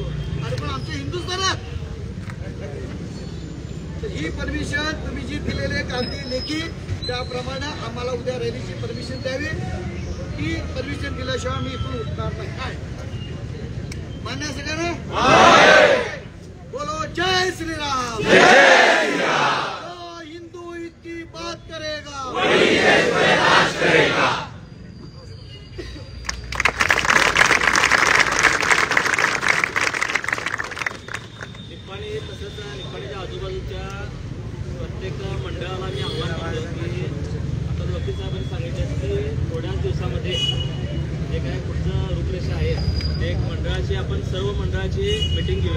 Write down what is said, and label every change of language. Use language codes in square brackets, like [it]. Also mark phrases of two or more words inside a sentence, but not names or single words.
[mr] आणि पण आमच्या हिंदुस्थानात ही परमिशन तुम्ही जी दिलेली कागदी लेखी त्याप्रमाणे आम्हाला उद्या रॅलीची परमिशन द्यावी. ही परमिशन दिल्याशिवाय मी इथून उठणार नाही. काय मान्य सगळ्यांना? [hi] बोलो जय श्री राम. जो हिंदू इतकी बात करेगा वही देश में राज करेगा. [mr] निप्पाणी तसंच निप्पाणीच्या आजूबाजूच्या प्रत्येक मंडळाला मी आव्हान केलं की आता वकील साहेबांनी सांगितलं की थोड्याच दिवसामध्ये जे काय पुढचं रूपरेषा आहे ते एक मंडळाची आपण सर्व मंडळाची मीटिंग घेऊया.